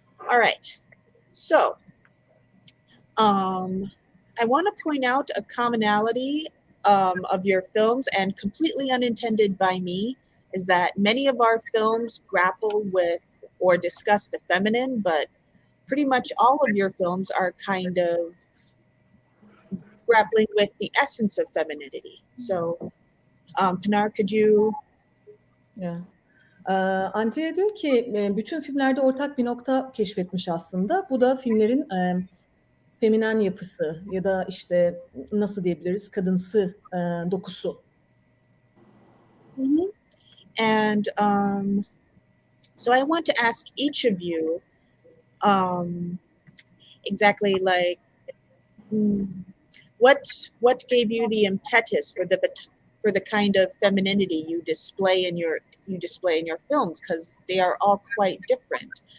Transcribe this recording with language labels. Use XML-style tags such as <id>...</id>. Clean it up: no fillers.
<en>All right, so I want to point out a commonality of your films, and completely unintended by me, is that many of our films grapple with or discuss the feminine, but pretty much all of your films are kind of grappling with the essence of femininity. So, Pinar, could you? Yeah.</en> <tr>Andrea diyor ki bütün filmlerde ortak bir nokta keşfetmiş aslında. Bu da filmlerin feminen yapısı ya da işte nasıl diyebiliriz, kadınsı dokusu.</tr> <en>And so I want to ask each of you exactly like what gave you the impetus for the kind of femininity you display in your films, because they are all quite different.</en>